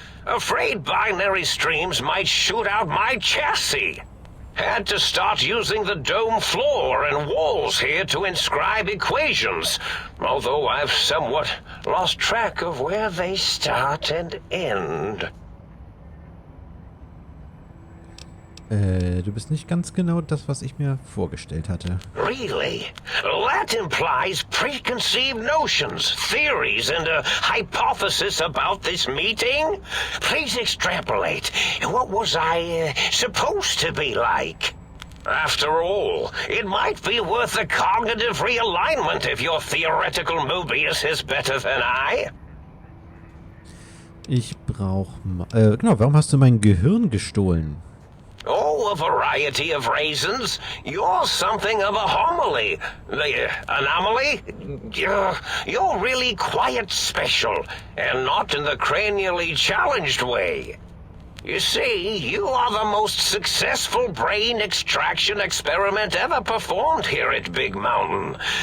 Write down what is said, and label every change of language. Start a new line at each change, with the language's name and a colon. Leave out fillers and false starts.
English: Afraid binary streams might shoot out my chassis. Had to start using the dome floor and walls here to inscribe equations, although I've somewhat lost track of where they start and end.
German: Du bist nicht ganz genau das, was ich mir vorgestellt hatte.
English: Really? That implies preconceived notions, theories, and a hypothesis about this meeting? Please extrapolate. What was I supposed to be like? After all, it might be worth a cognitive realignment if your theoretical Mobius is better than I.
German: Ich brauche... genau, warum hast du mein Gehirn gestohlen?
English: Oh, a variety of reasons. You're something of a homily. Anomaly? You're really quite special, and not in the cranially challenged way. You see, you are the most successful brain extraction experiment ever performed here at Big Mountain.